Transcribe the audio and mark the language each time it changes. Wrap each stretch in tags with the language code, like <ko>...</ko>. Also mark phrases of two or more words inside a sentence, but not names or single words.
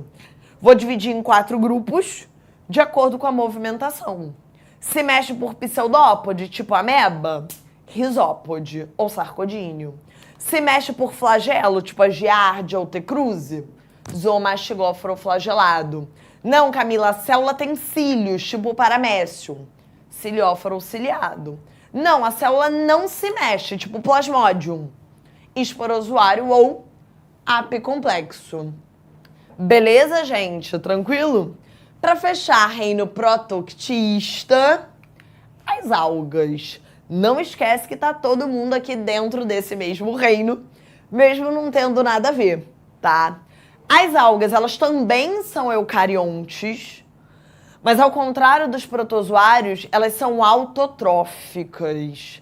<pt>Vou dividir em 4 grupos, de acordo com a movimentação. Se mexe por pseudópode, tipo ameba, risópode ou sarcodíneo. Se mexe por flagelo, tipo a giardia ou T. cruzi, zoomastigóforo flagelado. Não, Camila, a célula tem cílios, tipo o Paramecium, cilióforo ou ciliado. Não, a célula não se mexe, tipo Plasmodium, esporozoário ou apicomplexo. Beleza, gente? Tranquilo? Para fechar, reino protoctista, as algas. Não esquece que tá todo mundo aqui dentro desse mesmo reino, mesmo não tendo nada a ver, tá? As algas, elas também são eucariontes, mas ao contrário dos protozoários, elas são autotróficas.</pt>